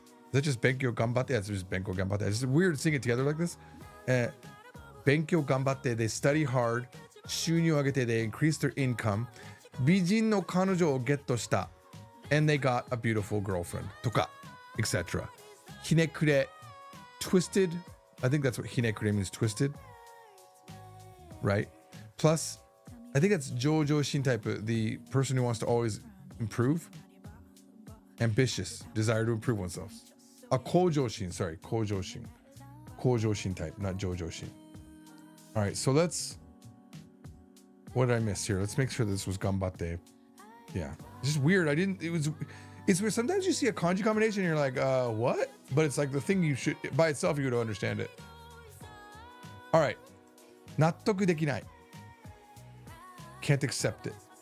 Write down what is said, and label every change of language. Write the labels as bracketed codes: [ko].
[en] Is that just [ja] 勉強頑張って? [en] Yeah, it's just 勉強頑張って. It's weird seeing it together like this. [ja] 勉強頑張って [en] they study hard. [ja] 収入を上げて [en] they increase their income. [ja] 美人の彼女をゲットした [en] and they got a beautiful girlfriend とか etc. [ja] ひねくれ twisted. [en] I think that's what ひねくれ means, twisted, right? Plus I think that's 上場心 type, the person who wants to always improve. Ambitious, desire to improve oneself. 向上心, sorry, 向上心.向上心 type, not 上場心. All right, so what did I miss here? Let's make sure this was ganbatte. Yeah, it's just weird. It's weird. Sometimes you see a kanji combination and you're like, what? But it's like the thing you should, by itself, you would understand it. All right. [ja] 納得できない. [en] Can't accept it.